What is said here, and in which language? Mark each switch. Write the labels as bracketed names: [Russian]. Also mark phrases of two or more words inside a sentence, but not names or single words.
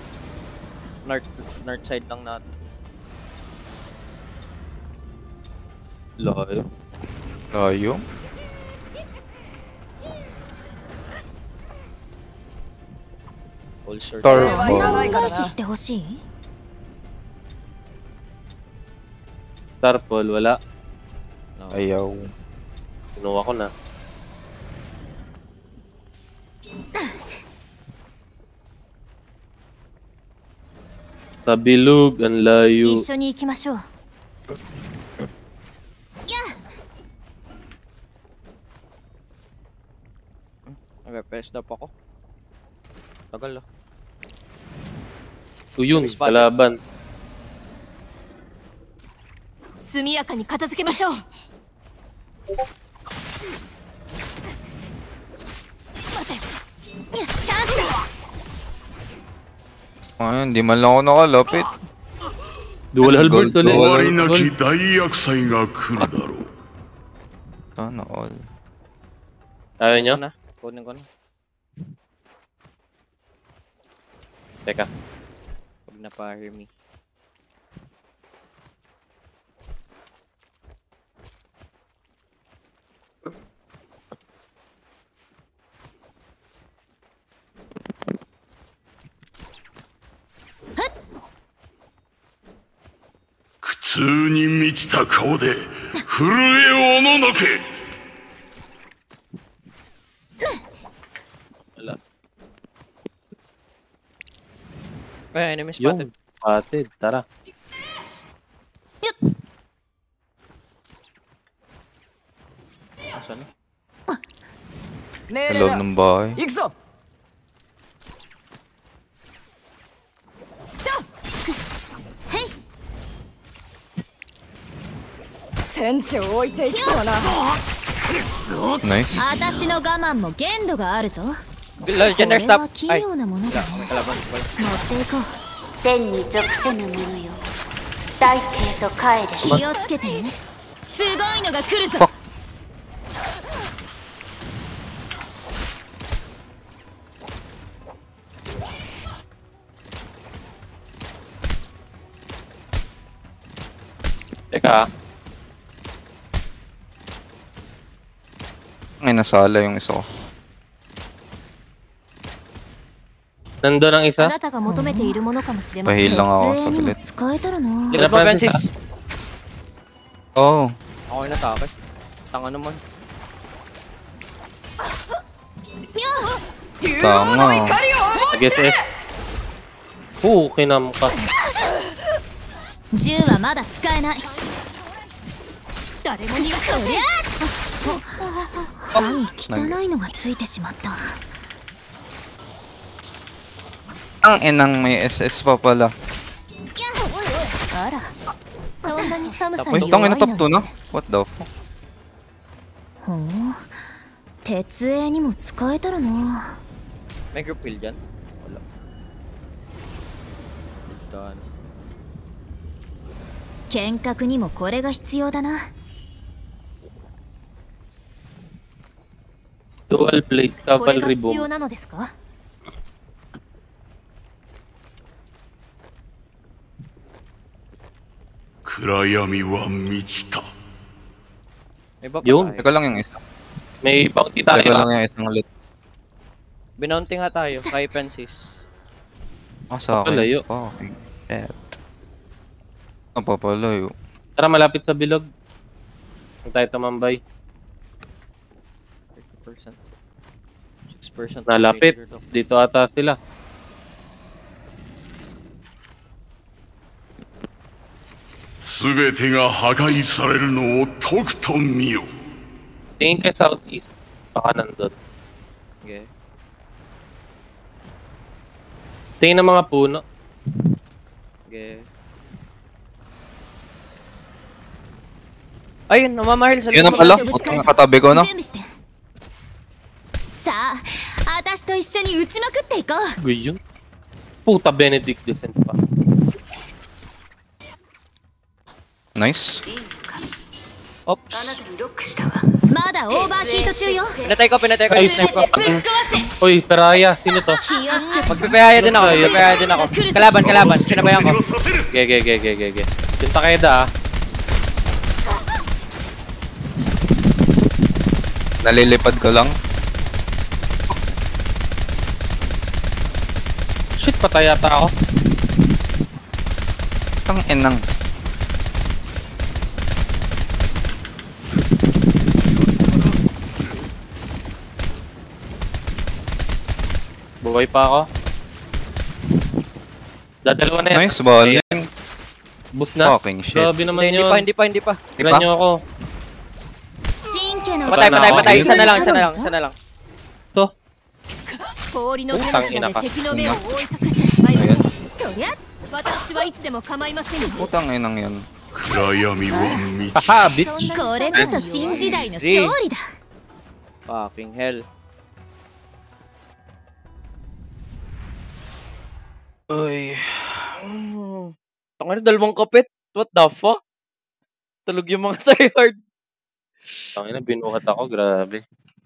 [English] North side [Filipino] lang natin. Layo. Layo. [English] All sorts. [Japanese] そ [English] Star [Japanese] んな [English] Ball. [Japanese] 恩返ししてほしい [Filipino] Starfall, wala. [English] No. [Filipino] Ayaw. Kinuha ko na. Sa bilog, ang layo. [Japanese] 一緒に行きましょう [Filipino] Nag-press up ako. Tagal ah. O yun, [English] Spot. [Filipino] kalaban. [Japanese] 速やかに片付けましょう待てよしチャンスだ [Filipino] Ayun, di man lang ako nakalapit. [English] Dual halberds Gold, [Filipino] ulit. [Japanese] 終わりなき大厄災が来るだろう。 [Filipino] Sana all. Ayaw nyo? Kunin ko na. Teka. Pag na-fire me. [Japanese] " 苦痛に満ちた顔で震えおののけ!" [Filipino] Wala. Ay, enemy Yung [English] spotted. [Filipino] patid, tara. Asan na? Sa loob ng bahay. [Japanese] 行くぞ船長を置いていくとはな [English] Nice. [Japanese] 私の我慢も限度があるぞ [English] Legendary [Japanese] これは [English] stop! [Japanese] 奇 [Filipino] Ay! [Japanese] 妙なものだ [Filipino] Wala, [Japanese] ね [Filipino] may kalaban. [Japanese] 持っていこう天に属せぬ者よ大地へと帰れ気をつけてねすごいのが来るぞ [Filipino] Teka. Ay, nasala yung isa ko. Nandun ang [Japanese] あ [Filipino] isa. [Japanese] なたが求めているものかもしれません [Filipino] Pahil lang ako [Japanese] 設営にも [Filipino] saglit. [Japanese] 使えたらな [Filipino] Likod mo, Francis, Francis! [English] Oh, [Filipino] Ako yung natake. Tanga naman. tama. Nag-SS. Kinam ka. [Japanese] 銃はまだ使えない誰も逃がさない何汚いのがついてしまった [Filipino] Ang inang may SS pa pala. [Japanese] あらそんなに寒さ [English] Wait, [Japanese] に [Filipino] tangin [Japanese] 弱 [Filipino] na [Japanese] い [English] top [Japanese] なん [Filipino] 2 na? [Japanese] て [English] What the fuck? [Japanese] ほう鉄営にも使えたらな [Filipino] May [English] group kill [Filipino] dyan? Wala. [English] Done. [Japanese] 剣客にもこれが必要だな [English] Dual blades [Japanese] これが [English] cavalry [Japanese] 必要 [English] bomb. [Japanese] なのですか暗闇は満ちた。 [Filipino] May ba pa Yun. tayo? Teka lang yung isa. May bounty tayo. Teka lang yung isang ulit. Binounty nga tayo kay Francis. Ah, sa akin. Papalayo. [English] Fucking shit. [Filipino] Ah, papalayo. Tara, malapit sa bilog. Huwag tayo tumambay. 30%. 6%. Nalapit. Dito ata sila. [Japanese] "全てが破壊されるのをとくと見よ。 [Filipino] Tingin kay southeast. Baka nandun. Okay. Tingin ng mga puno. Okay. Ayun, namamahil sa Yun na pala. Putang katabi ko, no? [Japanese] 準備してさあ私と一緒に撃ちまくっていこう [Filipino] Guy yun. Puta, Benedict Descent pa. [English] Nice. Oops. [Japanese] まだオーバーヒート中よ [Filipino] Pinatay ko yung Ayos sniper ko. Uy, Peraya. Sino to? [Japanese] 気をつけて [Filipino] Magpipihaya din ako, magpipihaya din ako. Kalaban, sinabayan ko. [Japanese] させる [Filipino] Ge. Yung Takeda, ah. Nalilipad ko lang. Shit, patay yata ako. Tang enang. Buhay pa ako. Dadalawa na yan. [English] Nice ball. [Filipino] Boost na. [English] Fucking shit. [Filipino] Grabe naman Hindi yun. pa. Di pa? Tignan nyo ako. [Japanese] 神経の [Filipino] Patay. Isa na lang. To. [Japanese] 氷の [Filipino] Putang ina ka. [Japanese] 敵の目を覆い隠してしまいましょうとりゃ私はいつでも構いませんよ [Filipino] Putang inang yan. [Japanese] 暗闇は満ち [English] Haha, bitch. [Japanese] これこそ新時代の勝利だ [English] Fucking hell. [Filipino] Uy. Tangina, dalawang kapit. [English] What the fuck? [Filipino] Tulog yung mga tryhard. Tangina, binuhat ako. Grabe.